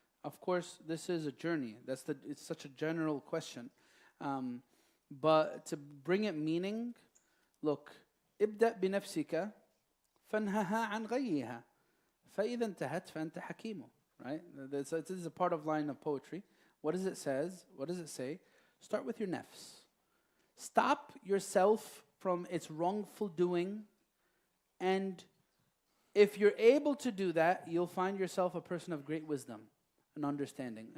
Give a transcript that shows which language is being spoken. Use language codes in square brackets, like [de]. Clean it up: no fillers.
[en] Of course, this is a journey. It's such a general question. But to bring it meaning, look, [ar] ابدأ بنفسك فانهها عن غيها فإذا انتهت فأنت حكيم. [en] Right? This is a part of line of poetry. What does it say? Start with your nafs. Stop yourself from its wrongful doing, and if you're able to do that, you'll find yourself a person of great wisdom and understanding.